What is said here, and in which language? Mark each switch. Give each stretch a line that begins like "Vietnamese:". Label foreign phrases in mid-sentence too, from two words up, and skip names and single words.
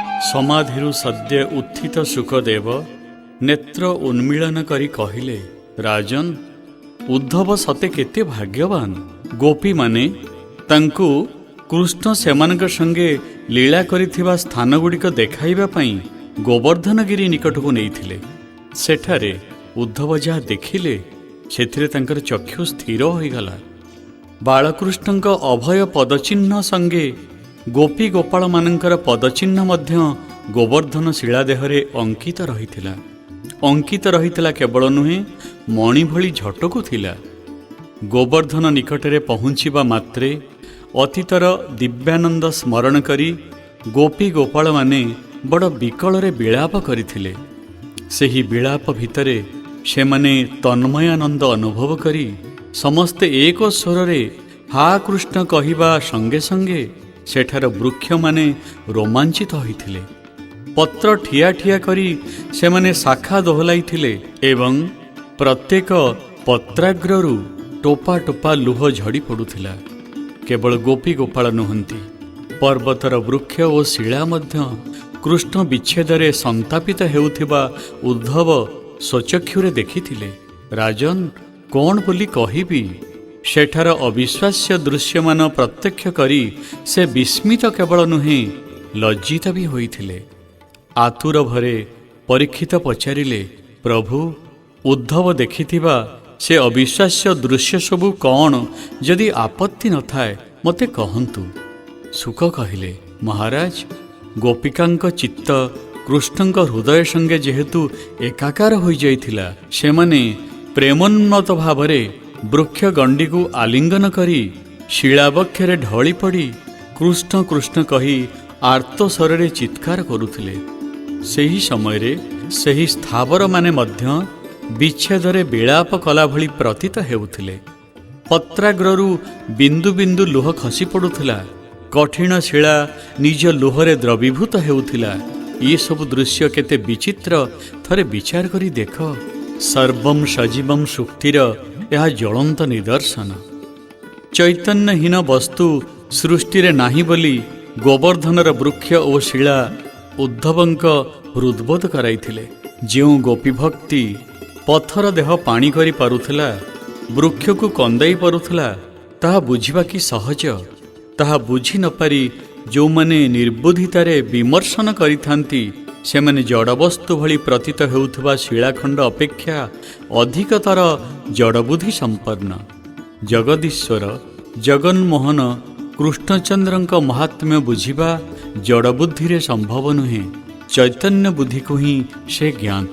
Odia: ସମାଧିରୁ ସଦ୍ୟ ଉତ୍ଥିତ ସୁଖଦେବ ନେତ୍ର ଉନ୍ମୀଳନ କରି କହିଲେ, ରାଜନ ଉଦ୍ଧବ ସତେ କେତେ ଭାଗ୍ୟବାନ। ଗୋପୀ ମାନେ ତାଙ୍କୁ କୃଷ୍ଣ ସେମାନଙ୍କ ସଙ୍ଗେ ଲୀଳା କରିଥିବା ସ୍ଥାନ ଗୁଡ଼ିକ ଦେଖାଇବା ପାଇଁ ଗୋବର୍ଦ୍ଧନଗିରି ନିକଟକୁ ନେଇଥିଲେ। ସେଠାରେ ଉଦ୍ଧବ ଯାହା ଦେଖିଲେ ସେଥିରେ ତାଙ୍କର ଚକ୍ଷୁ ସ୍ଥିର ହୋଇଗଲା। ବାଳକୃଷ୍ଣଙ୍କ ଅଭୟ ପଦଚିହ୍ନ ସଙ୍ଗେ ଗୋପୀ ଗୋପାଳ ମାନଙ୍କର ପଦଚିହ୍ନ ମଧ୍ୟ ଗୋବର୍ଦ୍ଧନ ଶିଳା ଦେହରେ ଅଙ୍କିତ ରହିଥିଲା। ଅଙ୍କିତ ରହିଥିଲା କେବଳ ନୁହେଁ ମଣି ଭଳି ଝଟକୁ ଥିଲା। ଗୋବର୍ଦ୍ଧନ ନିକଟରେ ପହଞ୍ଚିବା ମାତ୍ରେ ଅତୀତର ଦିବ୍ୟାନନ୍ଦ ସ୍ମରଣ କରି ଗୋପୀ ଗୋପାଳ ମାନେ ବଡ଼ ବିକଳରେ ବିଳାପ କରିଥିଲେ। ସେହି ବିଳାପ ଭିତରେ ସେ ମାନେ ତନ୍ମୟାନନ୍ଦ ଅନୁଭବ କରି ସମସ୍ତେ ଏକ ସ୍ୱରେ ହା କୃଷ୍ଣ କହିବା ସଙ୍ଗେ ସଙ୍ଗେ ସେଠାର ବୃକ୍ଷ ମାନେ ରୋମାଞ୍ଚିତ ହୋଇଥିଲେ। ପତ୍ର ଠିଆ ଠିଆ କରି ସେ ମାନେ ଶାଖା ଦୋହଲାଇଥିଲେ ଏବଂ ପ୍ରତ୍ୟେକ ପତ୍ରାଗ୍ରରୁ ଟୋପା ଟୋପା ଲୁହ ଝଡ଼ି ପଡ଼ୁଥିଲା। କେବଳ ଗୋପୀ ଗୋପାଳ ନୁହନ୍ତି, ପର୍ବତର ବୃକ୍ଷ ଓ ଶିଳା ମଧ୍ୟ କୃଷ୍ଣ ବିଚ୍ଛେଦରେ ସନ୍ତାପିତ ହେଉଥିବା ଉଦ୍ଧବ ସ୍ୱଚକ୍ଷୁରେ ଦେଖିଥିଲେ। ରାଜନ କଉଣ ବୋଲି କହିବି, ସେଠାର ଅବିଶ୍ୱାସ୍ୟ ଦୃଶ୍ୟମାନ ପ୍ରତ୍ୟକ୍ଷ କରି ସେ ବିସ୍ମିତ କେବଳ ନୁହେଁ ଲଜ୍ଜିତ ବି ହୋଇଥିଲେ। ଆତୁର ଭରେ ପରୀକ୍ଷିତ ପଚାରିଲେ, ପ୍ରଭୁ ଉଦ୍ଧବ ଦେଖିଥିବା ସେ ଅବିଶ୍ୱାସ୍ୟ ଦୃଶ୍ୟ ସବୁ କଉଣ, ଯଦି ଆପତ୍ତି ନ ଥାଏ ମତେ କହନ୍ତୁ। ସୁଖ କହିଲେ, ମହାରାଜ ଗୋପିକାଙ୍କ ଚିତ୍ତ କୃଷ୍ଣଙ୍କ ହୃଦୟ ସଙ୍ଗେ ଯେହେତୁ ଏକାକାର ହୋଇ ଯାଇଥିଲା, ସେମାନେ ପ୍ରେମୋନ୍ନତ ଭାବରେ ବୃକ୍ଷ ଗଣ୍ଡି କୋ ଆଲିଙ୍ଗନ କରି ଶିଳାବକ୍ଷରେ ଢଳି ପଡ଼ି କୃଷ୍ଣ କୃଷ୍ଣ କହି ଆର୍ତ୍ତ ସ୍ୱରେ ଚିତ୍କାର କରୁଥିଲେ। ସେହି ସମୟରେ ସେହି ସ୍ଥାବର ମାନେ ମଧ୍ୟ ବିଚ୍ଛେଦରେ ବିଳାପ କଲା ଭଳି ପ୍ରତୀତ ହେଉଥିଲେ। ପତ୍ରାଗ୍ରରୁ ବିନ୍ଦୁ ବିନ୍ଦୁ ଲୁହ ଖସି ପଡ଼ୁଥିଲା। କଠିନ ଶିଳା ନିଜ ଲୁହରେ ଦ୍ରବୀଭୂତ ହେଉଥିଲା। ଏ ସବୁ ଦୃଶ୍ୟ କେତେ ବିଚିତ୍ର, ଥରେ ବିଚାର କରି ଦେଖ। ସର୍ବଂ ସଜୀବଂ ସୁକ୍ତିର ଏହା ଜ୍ୱଳନ୍ତ ନିଦର୍ଶନ। ଚୈତନ୍ୟହୀନ ବସ୍ତୁ ସୃଷ୍ଟି ରେ ନାହିଁ ବୋଲି ଗୋବର୍ଦ୍ଧନର ବୃକ୍ଷ ଓ ଶିଳା ଉଦ୍ଧବଙ୍କ ହୃଦବୋଧ କରାଇଥିଲେ। ଯେଉଁ ଗୋପୀ ଭକ୍ତି ପଥର ଦେହ ପାଣି କରି ପାରୁଥିଲା, ବୃକ୍ଷ କୋ କନ୍ଦାଇ ପାରୁଥିଲା, ତାହା ବୁଝିବା କି ସହଜ। ତାହା ବୁଝି ନ ପାରି ଯୋ ମାନେ ନିର୍ବୁଦ୍ଧିତାରେ ବିମର୍ଶନ କରିଥାନ୍ତି, ସେମାନେ ଜଡ଼ବସ୍ତୁ ଭଳି ପ୍ରତୀତ ହେଉଥିବା ଶିଳାଖଣ୍ଡ ଅପେକ୍ଷା ଅଧିକତର ଜଡ଼ବୁଦ୍ଧି ସମ୍ପନ୍ନ। ଜଗଦୀଶ୍ୱର ଜଗନ୍ମୋହନ କୃଷ୍ଣଚନ୍ଦ୍ରଙ୍କ ମହାତ୍ମ୍ୟ ବୁଝିବା ଜଡ଼ବୁଦ୍ଧି ରେ ସମ୍ଭବ ନୁହେଁ, ଚୈତନ୍ୟ ବୁଦ୍ଧି କୋ ହିଁ ସେ ଜ୍ଞାତ।